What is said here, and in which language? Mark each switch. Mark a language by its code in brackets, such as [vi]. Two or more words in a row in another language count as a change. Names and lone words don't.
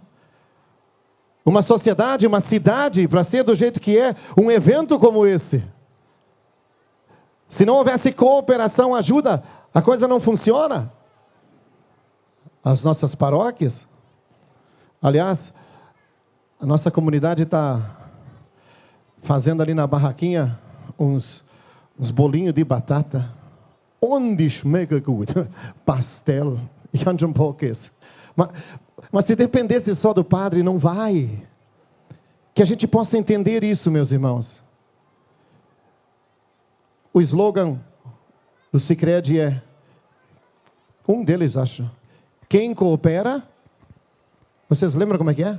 [pt] Uma sociedade, uma cidade, para ser do jeito que é, um evento como esse, se não houvesse cooperação, ajuda, a coisa não funciona. As nossas paróquias, aliás, a nossa comunidade está fazendo ali na barraquinha uns bolinhos de batata. [de] Onde schmeckt gut? Pastel. Ich habe schon poucos. [pt] Mas se dependesse só do padre, não vai. Que a gente possa entender isso, meus irmãos. O slogan do Sicredi é, um deles acho, quem coopera, vocês lembram como é que é?